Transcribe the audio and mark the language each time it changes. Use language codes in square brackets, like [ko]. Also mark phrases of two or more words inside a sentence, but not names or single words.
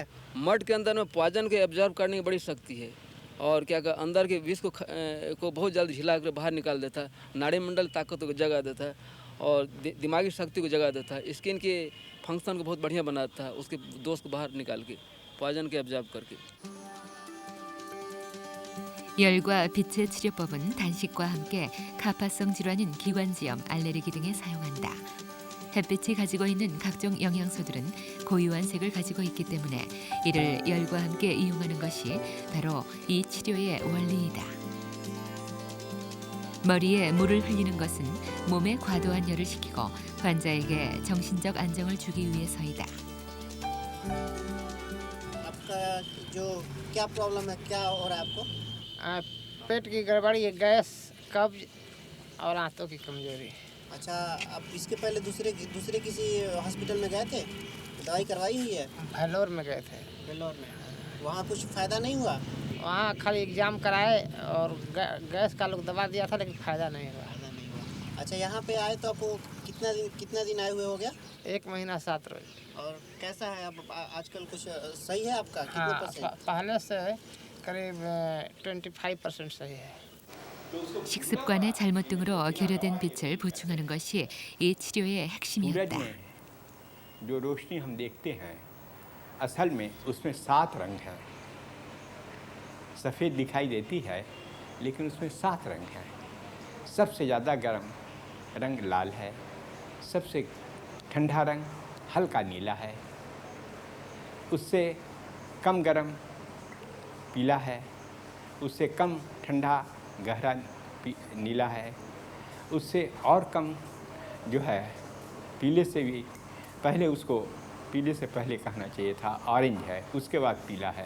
[hi] मड के अंदर में पॉइजन के एब्जॉर्ब करने की बड़ी शक्ति है और क्या कहते अंदर के विष को बहुत जल्द हिला कर बाहर निकाल देता है। नाड़ी मंडल ताकत को जगा देता है और दिमागी शक्ति को जगा देता है। स्किन के फंक्शन को बहुत बढ़िया बनाता है, उसके दोष को बाहर निकाल के पॉइजन के एब्जॉर्ब करके। [ko] 열과 빛의 치료법은 단식과 함께 가파성 질환인 기관지염, 알레르기 등에 사용한다. 햇빛이 가지고 있는 각종 영양소들은 고유한 색을 가지고 있기 때문에 이를 열과 함께 이용하는 것이 바로 이 치료의 원리이다. 머리에 물을 흘리는 것은 몸에 과도한 열을 식히고 환자에게 정신적 안정을 주기 위해서이다. [hi] आपका जो क्या प्रॉब्लम है, क्या हो रहा है आपको? पेट की गड़बड़ी है, गैस, कब्ज और आंतों की कमजोरी। अच्छा, आप इसके पहले दूसरे किसी हॉस्पिटल में गए थे? दवाई करवाई हुई है? भैलोर में गए थे। वेल्लोर में। वहाँ कुछ फ़ायदा नहीं हुआ? वहाँ खाली एग्जाम कराए और गैस का लोग दवा दिया था, लेकिन फ़ायदा नहीं हुआ। अच्छा, यहाँ पे आए तो आपको कितना दिन आए हुए हो गया? 1 महीना 7 रोज। और कैसा है अब आजकल, कुछ सही है आपका? कितने %? पहले से करीब 25% सही है। [ko] 식습관의 잘못 등으로 결여된 빛을 보충하는 것이 이 치료의 핵심이었다. [hi] सूरज में जो रोशनी हम देखते हैं असल में उसमें 7 रंग हैं। सफ़ेद दिखाई देती है लेकिन उसमें 7 रंग हैं। सबसे ज़्यादा गर्म रंग लाल है, सबसे ठंडा रंग हल्का नीला है, उससे कम गर्म पीला है, उससे कम ठंडा गहरा नीला है, उससे और कम जो है पीले से भी पहले, उसको पीले से पहले कहना चाहिए था ऑरेंज है, उसके बाद पीला है।